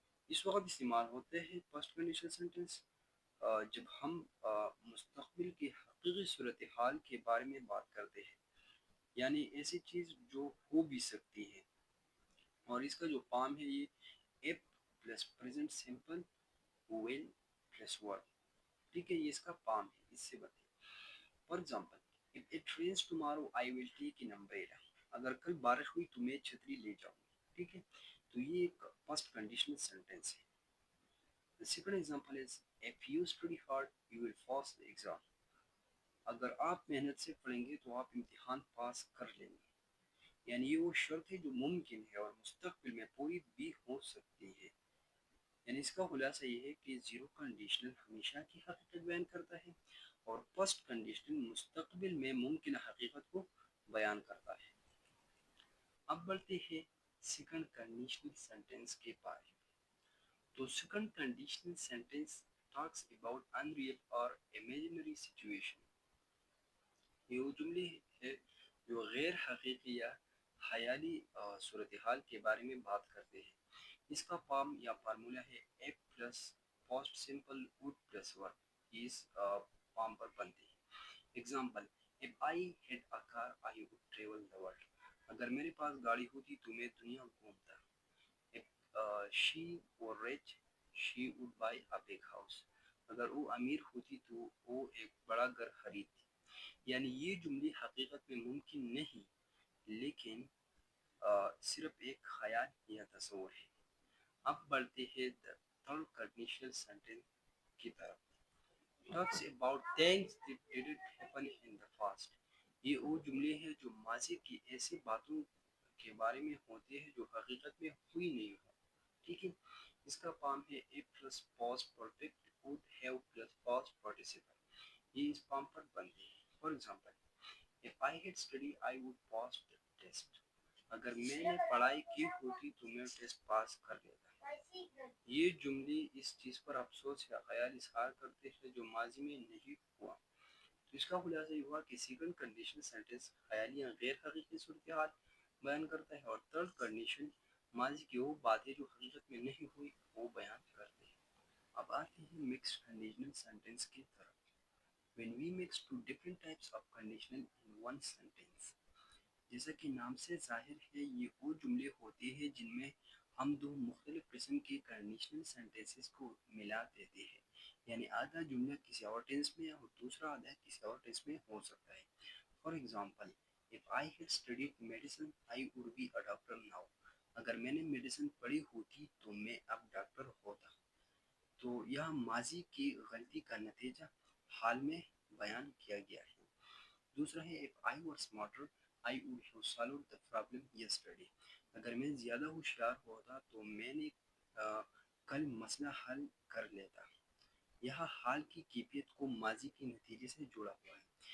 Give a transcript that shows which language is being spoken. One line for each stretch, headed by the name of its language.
Urdu: اس وقت استعمال ہوتے ہیں فرسٹ کنڈیشنل سینٹینس جب ہم مستقبل کی حقیقی صورتحال کے بارے میں بات کرتے ہیں، یعنی ایسی چیز جو ہو بھی سکتی ہے. اور اس کا جو فارم ہے یہ app plus present simple well plus word. ٹھیک ہے، یہ اس کا فارم ہے، اس سے بتائیں.
English: For example, if it rains tomorrow I will take an umbrella.
Urdu: اگر کل بارش ہوئی تو میں چھتری لے جاؤں گی. ٹھیک ہے، تو یہ ایک فرسٹ کنڈیشنل سینٹینس ہے.
English: The second example is if you study hard you will pass the exam.
Urdu: اگر آپ محنت سے پڑھیں گے تو آپ امتحان پاس کر لیں گے. یعنی یہ وہ شرط ہے جو ممکن ہے اور مستقبل میں پوری بھی ہو سکتی ہے. یعنی اس کا خلاصہ یہ ہے کہ زیرو کنڈیشنل ہمیشہ کی حقیقت بیان کرتا ہے اور فرسٹ کنڈیشنل مستقبل میں ممکنہ حقیقت کو بیان کرتا ہے. اب بڑھتے ہیں سیکنڈ کنڈیشنل سینٹینس کے بارے میں.
English: تو second conditional sentence talks about unreal اور imaginary situation.
Urdu: یہ وہ جملے ہے جو غیر حقیقی یا خیالی صورتحال کے بارے میں بات کرتے ہیں. اس کا فارم یا فارمولا ہے اے plus past simple would plus work اس form پر بنتے ہیں.
English: Example if I had a car I would travel the world.
Urdu: اگر میرے پاس گاڑی ہوتی تو میں دنیا گھومتا.
English: if she were rich she would buy a big house.
Urdu: اگر وہ امیر ہوتی تو وہ ایک بڑا گھر خریدتی. یعنی یہ جملے حقیقت میں ممکن نہیں لیکن صرف ایک خیال یا تصور ہے. اب بڑھتے ہیں third conditional sentence کی طرف.
English: talks about things that didn't happen in the past.
Urdu: یہ وہ جملے ہیں جو ماضی کی ایسی باتوں کے بارے میں ہوتے ہیں جو حقیقت میں ہوئی نہیں ہو. ٹھیک ہے. اس کا فارم ہے
English: A plus past perfect would have plus past participle.
Urdu: یہ اس فارم پر بنتے ہیں.
English: For example if I had studied I would pass the test.
Urdu: اگر میں نے پڑھائی کی ہوتی تو میں ٹیسٹ پاس کر لیتا. یہ جملے اس چیز پر افسوس یا خیال اظہار کرتے ہیں جو ماضی میں نہیں ہوا. تو اس کا خلاصہ یہ ہوا کہ سیکنڈ کنڈیشنل سینٹنس خیالی یا غیر حقیقی صورتحال بیان کرتا ہے اور تھرڈ کنڈیشن ماضی کی وہ باتیں جو حقیقت میں نہیں ہوئی وہ بیان کرتے ہیں. اب آتے ہیں مکسڈ کنڈیشنل سینٹنس کی طرف.
English: when we mix two different types of conditional in one sentence.
Urdu: جیسا کہ نام سے ظاہر ہے یہ وہ جملے ہوتے ہیں جن میں ہم دو مختلف قسم کے کنڈیشنل سینٹنسز کو ملا دیتے ہیں. یعنی آدھا جملہ کسی اور ٹینس میں اور دوسرا آدھا کسی اور ٹینس میں ہو سکتا ہے.
English: For example if I had studied medicine I would be a doctor now.
Urdu: اگر میں نے میڈیسن پڑھی ہوتی تو میں اب ڈاکٹر ہوتا. تو یہاں ماضی کی غلطی کا نتیجہ حال میں بیان کیا گیا ہے. دوسرا ہے
English: if I were smarter I would have solved the problem yesterday.
Urdu: اگر میں زیادہ ہوشیار ہوتا تو میں نے کل مسئلہ حل کر لیتا. یہاں حال کی کیفیت کو ماضی کے نتیجے سے جڑا ہوا ہے.